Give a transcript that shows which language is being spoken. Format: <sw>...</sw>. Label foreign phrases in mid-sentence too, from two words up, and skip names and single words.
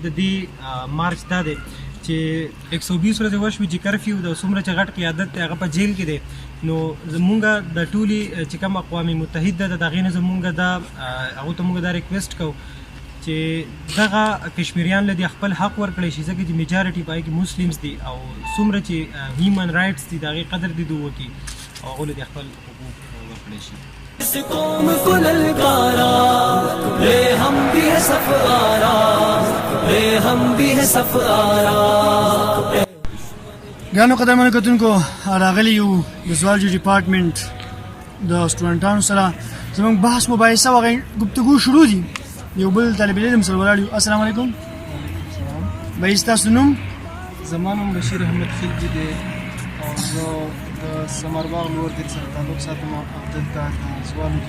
<ps>د دې مارچ دا دی چې 120 ورځې وشوي چې کرفیو د څومره چې غټ قیادت دی هغه په جیل کې دی نو زمونږ د ټولې چې کوم اقوام متحده ده د هغې نه زمونږ دا هغو ته مونږ دا ریکویسټ کوو چې دغه کشمیریان له دې خپل حق ورکړی شي ځکه چې میجارټي په هغې کې مسلمز دي او څومره چې</ps> <en>human rights</en> <ps>دي د هغې قدر دي دوی وکړي او هغو له دې خپل حقوق ورکړی شي.</ps> <ur>قوم کو للکارا لے ہم بھی ہے سفارا لے ہم بھی ہے سفارا.</ur> <ps>ګرانو قدرمنو کتونکو راغلي یو د</ps> <en>zoology department</en> <ps>د سټوډنټانو سره زموږ بحث مباحثه او گفتگو شروع دي یو بل طالب علم سره ولاړ یو.</ps> <ar>السلام علیکم.</ar> <ps>بھائی ستاسو نوم؟ زما نوم بشیر احمد خلجي دی او زه د سمرباغ لور دیر سره تعلق ساتم او دلته د زوالجي</ps>